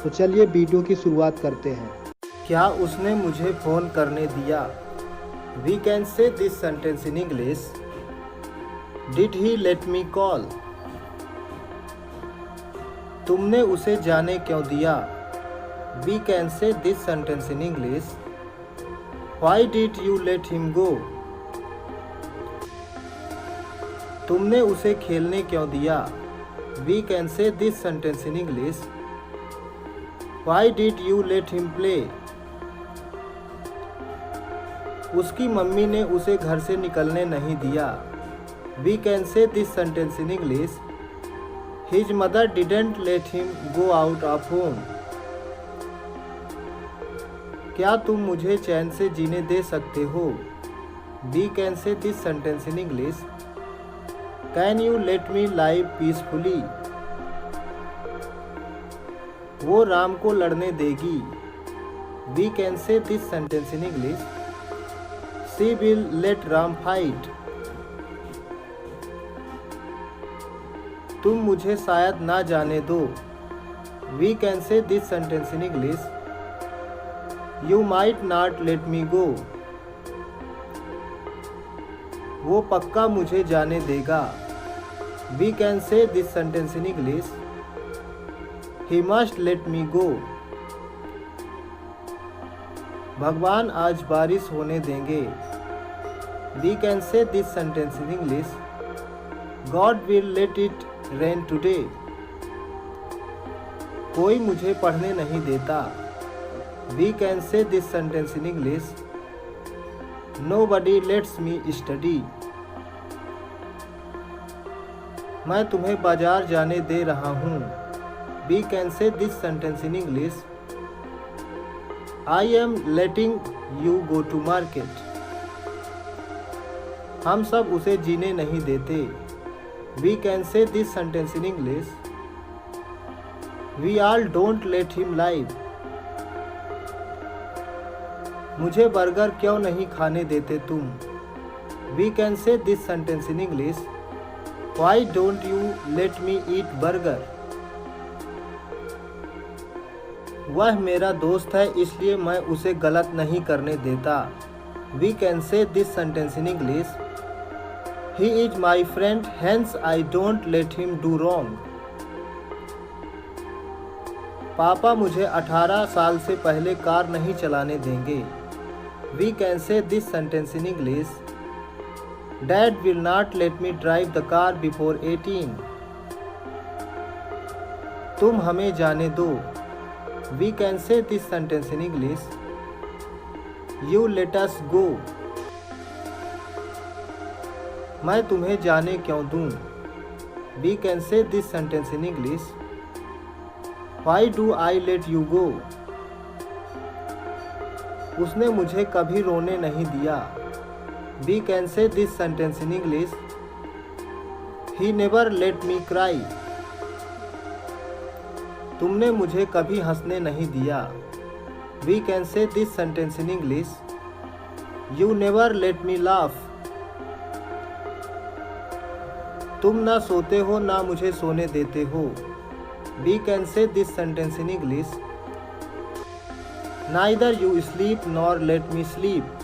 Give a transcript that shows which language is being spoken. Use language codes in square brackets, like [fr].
[hi] तो चलिए वीडियो की शुरुआत करते हैं। क्या उसने मुझे फ़ोन करने दिया? [en] We can say this sentence in English. Did he let me call? [hi] तुमने उसे जाने क्यों दिया? [en] We can say this sentence in English. Why did you let him go? [hi] तुमने उसे खेलने क्यों दिया? [en] We can say this sentence in English. Why did you let him play? [hi] उसकी मम्मी ने उसे घर से निकलने नहीं दिया। [en] We can say this sentence in English. His mother didn't let him go out of home. [hi] क्या तुम मुझे चैन से जीने दे सकते हो? [en] We can say this sentence in English. Can you let me live peacefully? [hi] वो राम को लड़ने देगी। [en] We can say this sentence in English. She will let Ram fight. [hi] तुम मुझे शायद ना जाने दो। [en] We can say this sentence in English. You might not let me go. [hi] वो पक्का मुझे जाने देगा। [en] We can say this sentence in English. He must let me go. [hi] भगवान आज बारिश होने देंगे। [en] We can say this sentence in English. God will let it rain today. [hi] कोई मुझे पढ़ने नहीं देता। [en] We can say this sentence in English. Nobody lets me study. [hi] मैं तुम्हें बाजार जाने दे रहा हूँ। [en] We can say this sentence in English. I am letting you go to market. [hi] हम सब उसे जीने नहीं देते। [en] We can say this sentence in English. We all don't let him live. [hi] मुझे बर्गर क्यों नहीं खाने देते तुम? [en] We can say this sentence in English. Why don't you let me eat burger? [hi] वह मेरा दोस्त है इसलिए मैं उसे गलत नहीं करने देता। [en] We can say this sentence in English. He is my friend, hence I don't let him do wrong. [hi] पापा मुझे 18 साल से पहले कार नहीं चलाने देंगे। [en] We can say this sentence in English. Dad will not let me drive the car before 18. [hi] तुम हमें जाने दो। [en] We can say this sentence in English. You let us go. [hi] मैं तुम्हें जाने क्यों दूं? [en] We can say this sentence in English. Why do I let you go? [hi] उसने मुझे कभी रोने नहीं दिया। [en] We can say this sentence in English. He never let me cry. [hi] तुमने मुझे कभी हंसने नहीं दिया। [en] We can say this sentence in English. You never let me laugh. [hi] तुम ना सोते हो ना मुझे सोने देते हो। [en] We can say this sentence in English. Neither you sleep nor let me sleep.